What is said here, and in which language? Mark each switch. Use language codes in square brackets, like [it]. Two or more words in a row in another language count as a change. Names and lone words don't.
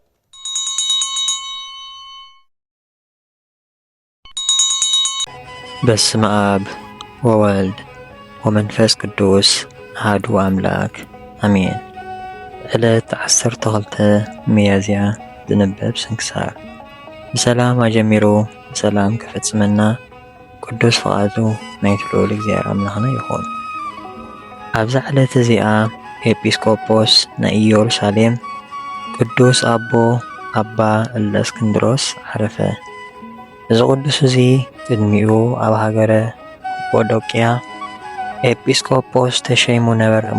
[gez] በስመ አብ ወወልድ ወመንፈስ ቅዱስ አሐዱ አምላክ አሜን። [ti] ዕለት 12 ሚያዝያ ዝንበብ ስንክሳር። በሰላም አጀሚሩ በሰላም ክፈጽመና ቅዱስ ፈቃዱ ናይ ልዑል እግዚአብሔር አምላኽና ይኹን። ኣብዚ ዕለት እዚኣ ኤጲስቆጶስ ናይ ኢየሩሳሌም ቅዱስ ኣቦ ኣባ እለእስክንድሮስ ዓረፈ። እዚ ቅዱስ እዚ ቅድሚኡ ኣብ ሃገረ ቀጶዶቅያ ኤጲስቆጶስ ተሸይሙ ነበረ እሞ